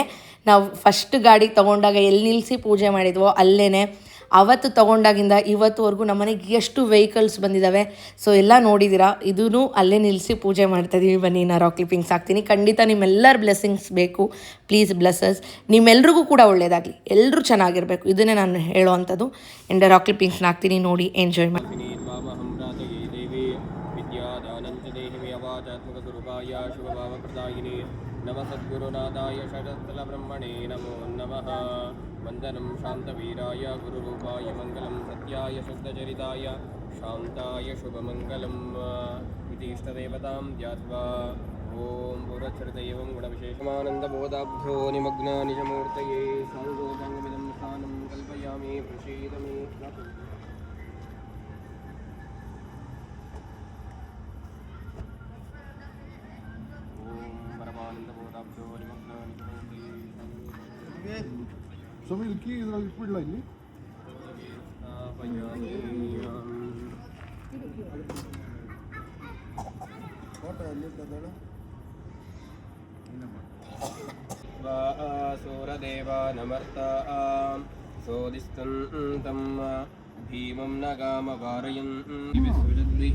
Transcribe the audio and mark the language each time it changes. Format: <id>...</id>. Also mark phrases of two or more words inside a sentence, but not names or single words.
<kn>ನಾವು ಫಸ್ಟ್ ಗಾಡಿ ತೊಗೊಂಡಾಗ ಎಲ್ಲಿ ನಿಲ್ಲಿಸಿ ಪೂಜೆ ಮಾಡಿದ್ವೋ ಅಲ್ಲೇ ಅವತ್ತು ತೊಗೊಂಡಾಗಿಂದ ಇವತ್ತುವರೆಗೂ ನಮ್ಮನೆಗೆ ಎಷ್ಟು ವೆಹಿಕಲ್ಸ್ ಬಂದಿದ್ದಾವೆ. ಸೊ ಎಲ್ಲ ನೋಡಿದ್ದೀರಾ. ಇದೂ ಅಲ್ಲೇ ನಿಲ್ಲಿಸಿ ಪೂಜೆ ಮಾಡ್ತಾಯಿದ್ದೀವಿ. ಬನ್ನಿ, ನಾನು</kn> <en>rock clippings</en> <kn>ಹಾಕ್ತೀನಿ. ಖಂಡಿತ ನಿಮ್ಮೆಲ್ಲರ ಬ್ಲೆಸ್ಸಿಂಗ್ಸ್ ಬೇಕು.</kn> <en>please blesses.</en> <kn>ನಿಮ್ಮೆಲ್ರಿಗೂ ಕೂಡ ಒಳ್ಳೆಯದಾಗಲಿ, ಎಲ್ಲರೂ ಚೆನ್ನಾಗಿರಬೇಕು. ಇದನ್ನೇ ನಾನು ಹೇಳೋ ಅಂಥದ್ದು.</kn> <en>and rock clippings</en> <kn>ಹಾಕ್ತೀನಿ, ನೋಡಿ ಎಂಜಾಯ್ ಮಾಡಿ.</kn> <sa>नमः सद्गुरुनाथाय शरत्तलब्रह्मणे नमो नमः वन्दनं शान्तवीराय गुरुरूपाय मङ्गलं सत्याय शुद्धचरिताय शान्ताय शुभमङ्गलम् इति इष्टदेवतां ध्यात्वा ॐ पुरच्छ्रुतैवं गुणविशेषमानन्दबोधाभ्यो निमग्नानि च मूर्तये सर्वोपङ्गमिदं स्थानं कल्पयामि प्रसीद मे</sa> <kn>ಸ್ವಾಮಿ ಕೀ ಇದರಲ್ಲಿ ಇಟ್ಬಿಡ್ಲಾ ಇಲ್ಲಿ?</kn> <sa>सूरदेवानमर्ता सोदिस्तं भीमं नगामवारयन् विसृजद्भिः</sa>